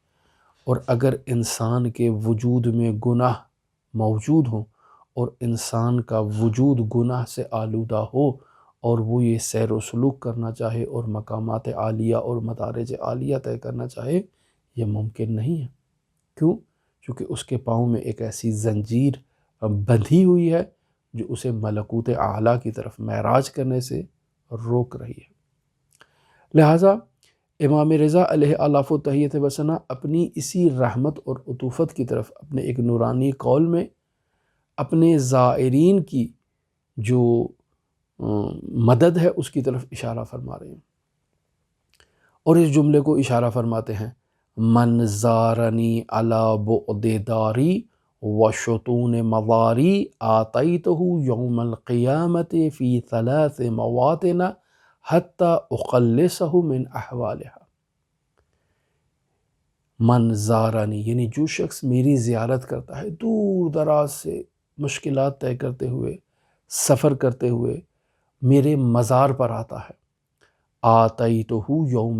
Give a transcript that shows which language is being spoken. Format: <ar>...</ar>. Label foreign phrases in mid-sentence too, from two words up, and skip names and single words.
<ur>اور اگر انسان کے وجود میں گناہ موجود ہوں اور انسان کا وجود گناہ سے آلودہ ہو اور وہ یہ سیر و سلوک کرنا چاہے اور مقامات عالیہ اور مدارج عالیہ طے کرنا چاہے، یہ ممکن نہیں ہے۔ کیوں؟ چونکہ اس کے پاؤں میں ایک ایسی زنجیر بندھی ہوئی ہے جو اسے ملکوت اعلیٰ کی طرف معراج کرنے سے روک رہی ہے۔ لہٰذا امام رضا علیہ آلاف و تحیت و ثنا اپنی اسی رحمت اور عطوفت کی طرف اپنے ایک نورانی قول میں اپنے زائرین کی جو مدد ہے اس کی طرف اشارہ فرما رہے ہیں، اور اس جملے کو اشارہ فرماتے ہیں</ur> <ar>من زارنی علی بعد داری و شطون مضاری آتیتہ یوم القیامت فی ثلاث مواطن حتی اخلصہ من احوالها۔ من زارنی</ar> <ur>یعنی جو شخص میری زیارت کرتا ہے، دور دراز سے مشکلات طے کرتے ہوئے، سفر کرتے ہوئے میرے مزار پر آتا ہے،</ur> <ar>آتیتہ یوم</ar>